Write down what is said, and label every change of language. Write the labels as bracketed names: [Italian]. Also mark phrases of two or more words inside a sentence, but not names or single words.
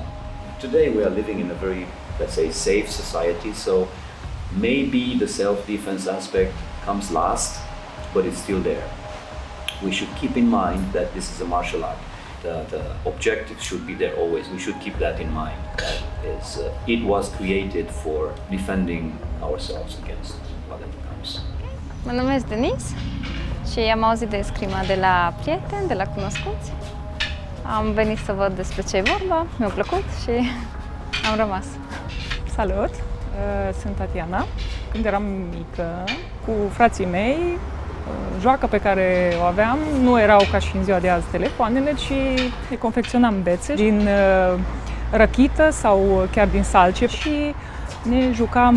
[English] Today we are living in a very, let's say, safe society, so maybe the self-defense aspect comes last, but it's still there. We should keep in mind that this is a martial art. The objective should be there always. We should keep that in mind. That is, it was created for defending ourselves against whatever comes. [Romanian] Mă numesc Denis și am auzit de escrima de la prieteni, de la cunoscuți. Am venit să văd despre ce e vorba, mi-a plăcut și am rămas. Salut! Sunt Tatiana. Când eram mică, cu frații mei, joaca pe care o aveam nu erau ca și în ziua de azi telefoanele, ci ne confecționam bețe din răchită sau chiar din salce și ne jucam.